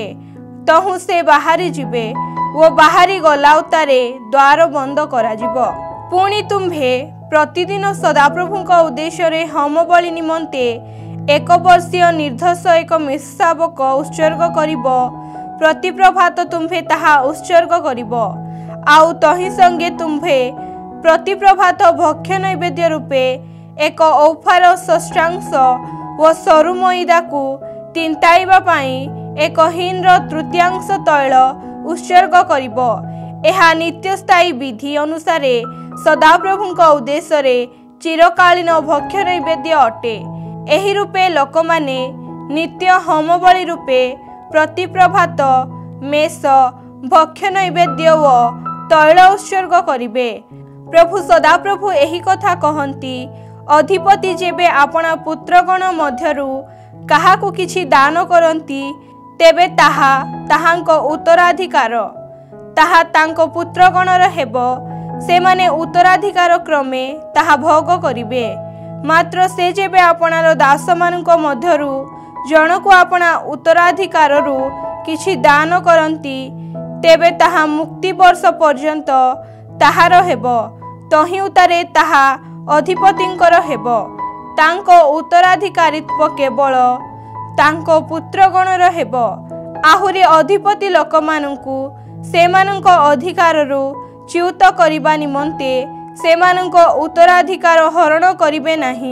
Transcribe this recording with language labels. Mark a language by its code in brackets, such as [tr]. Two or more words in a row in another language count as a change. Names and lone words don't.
[or] ତହୁଁ ସେ ବାହାରି ଯିବେ ଓ ବାହାରି ଗଲା ଉତ୍ତାରେ ଦ୍ୱାର ବନ୍ଦ କରା ଯିବ। ପୁଣି ତୁମ୍ଭେ ପ୍ରତିଦିନ ସଦାପ୍ରଭୁଙ୍କ ଉଦ୍ଦେଶ୍ୟରେ ହୋମ ବଳି ନିମନ୍ତେ 1 ବର୍ଷୀୟ ନିର୍ଦ୍ଦୋଷ 1 ମେଷ ଶାବକ ଉତ୍ସର୍ଗ କରିବ। ପ୍ରତି ପ୍ରଭାତ ତୁମ୍ଭେ ତାହା ଉତ୍ସର୍ଗ କରିବ। ଆଉ ତହିଁ ସଙ୍ଗେ ତୁମ୍ଭେ ପ୍ରତି ପ୍ରଭାତ ଭକ୍ଷ୍ୟ ନୈବେଦ୍ୟ ରୂପେ 1 ଐଫାର ଷଷ୍ଠାଂଶ ଓ ସରୁ ମଇଦାକୁ ତିନ୍ତାଇବା ପାଇଁ 1 ହିନ୍ର ତୃତୀୟାଂଶ ତୈଳ ଉତ୍ସର୍ଗ କରିବ। ଏହା ନିତ୍ୟସ୍ଥାୟୀ ବିଧି ଅନୁସାରେ ସଦାପ୍ରଭୁଙ୍କ ଉଦ୍ଦେଶ୍ୟରେ ଚିରକାଳୀନ ଭକ୍ଷ୍ୟ ନୈବେଦ୍ୟ ଅଟେ। ଏହି ରୂପେ ଲୋକମାନେ ନିତ୍ୟ ହୋମ ବଳି ରୂପେ ପ୍ରତି ପ୍ରଭାତ ମେଷ ଭକ୍ଷ୍ୟ ନୈବେଦ୍ୟ ଓ ତୈଳ ଉତ୍ସର୍ଗ କରିବେ। ପ୍ରଭୁ ସଦାପ୍ରଭୁ ଏହି କଥା କହନ୍ତି, ଅଧିପତି ଯେବେ ଆପଣା ପୁତ୍ରଗଣ ମଧ୍ୟରୁ କାହାକୁ କିଛି ଦାନ କରନ୍ତି, ତେବେ ତାହା ତାହାଙ୍କ ଉତ୍ତରାଧିକାର, ତାହା ତାଙ୍କ ପୁତ୍ରଗଣର ହେବ। ସେମାନେ ଉତ୍ତରାଧିକାର କ୍ରମେ ତାହା ଭୋଗ କରିବେ। ମାତ୍ର ସେ ଯେବେ ଆପଣାର ଦାସମାନଙ୍କ ମଧ୍ୟରୁ ଜଣକୁ ଆପଣା ଉତ୍ତରାଧିକାରରୁ କିଛି ଦାନ କରନ୍ତି, ତେବେ ତାହା ମୁକ୍ତି ବର୍ଷ ପର୍ଯ୍ୟନ୍ତ ତାହାର ହେବ, ତହିଁ ଉତ୍ତାରେ ତାହା ଅଧିପତିଙ୍କର ହେବ। ତାଙ୍କ ଉତ୍ତରାଧିକାରୀତ୍ୱ କେବଳ ତାଙ୍କ ପୁତ୍ରଗଣର ହେବ। ଆହୁରି ଅଧିପତି ଲୋକମାନଙ୍କୁ ସେମାନଙ୍କ ଅଧିକାରରୁ ଚ୍ୟୁତ କରିବା ନିମନ୍ତେ ସେମାନଙ୍କ ଉତ୍ତରାଧିକାର ହରଣ କରିବେ ନାହିଁ।